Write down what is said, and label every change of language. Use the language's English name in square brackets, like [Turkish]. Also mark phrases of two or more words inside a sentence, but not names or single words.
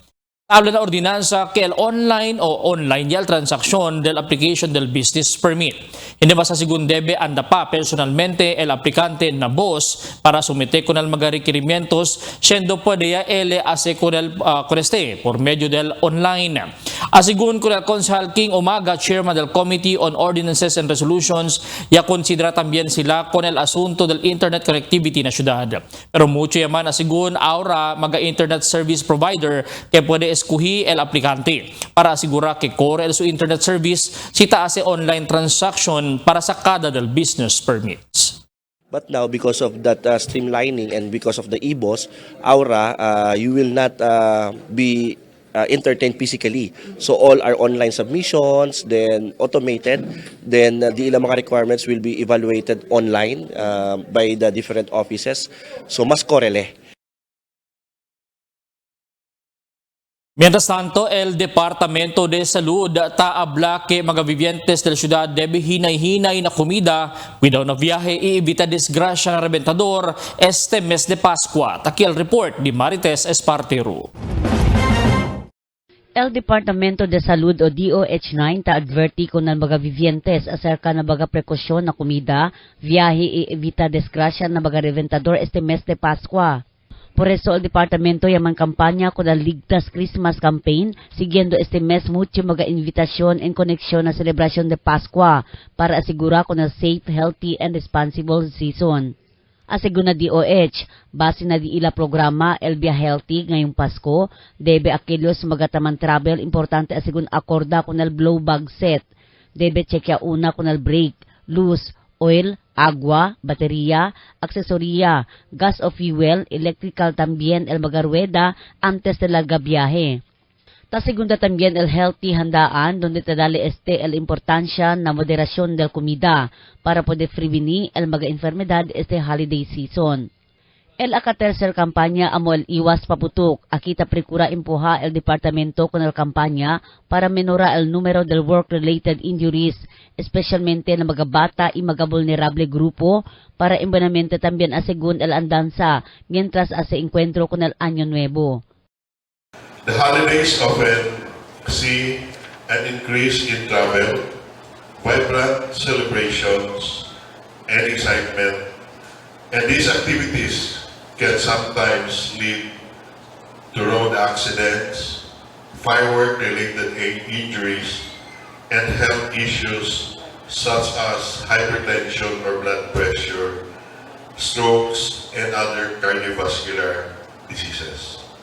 [Chavacano] Habla na ordinansa que el online o online ya el transaksyon del application del business permit. [Filipino] Hindi ba sa [Chavacano] segundebe anda pa personalmente el aplicante na boss para sumite con el mga requerimientos siendo puede ya ele hace con este por medio del online. Asigun con el Consejal King Umaga, Chairman del Committee on Ordinances and Resolutions, ya considera también sila con el asunto del [English] internet connectivity [Chavacano] na syudad. Pero mucho yaman asigun ahora mga [English] internet service provider [Chavacano] que puede escoger el aplicante para asegurar que corre su [English] internet service [Chavacano] si taase [English] online transaction [Chavacano] para sa kada del [English] business permits. But now, because of that streamlining and because of the EBOS, Aura, you will not be entertained physically. So all our online submissions, then automated, then the [Filipino] ilang mga [English] requirements will be evaluated online by the different offices. [Chavacano] So mas korele. Mientras tanto, el Departamento de Salud taabla que mga vivientes del ciudad debe hinay-hinay na komida cuidado na viaje iibita disgrasya ng rebentador este mes de Pascua. Aquí el report di Marites Espartero. El Departamento de Salud o DOH-9 ta-adverti kung ng mga vivientes acerca ng mga prekosyon na komida, viaje iibita disgrasya ng mga rebentador este mes de Pascua. Por eso, el departamento yaman kampanya con el Ligtas Christmas Campaign, siguiendo este mes mucho mga invitasyon en koneksyon na selebrasyon de Pascua para asigura con el [English] safe, healthy, and responsible season. [Chavacano] Asigun na DOH, base na di ila programa El Via Healthy [Filipino] ngayong Pasko, [Chavacano] debe akilos magataman travel, importante asigun akorda con el [English] blow bag set, [Chavacano] debe checkya una con el brake, loose, oil, agua, batería, aksesoría, gas o fuel, electrical también el mga rueda antes de la viaje. Ta segunda también el healthy handaan donde te dale el importancia na moderasyon del comida para poder prevenir el mga enfermedad este [English] holiday season. [Chavacano] El tercer kampanya amo el iwas paputok, akita precura impuha el departamento con el kampanya para menora el número del [English] work-related injuries, [Chavacano] especialmente na mga bata y mga vulnerable grupo, para imbanamente también asegun el andanza, mientras ase encuentro con el Año Nuevo. [English] The holidays often see an increase in travel, vibrant celebrations, and excitement, and these activities can sometimes lead to road accidents, firework-related injuries, and health issues such as hypertension or blood pressure, strokes, and other cardiovascular diseases.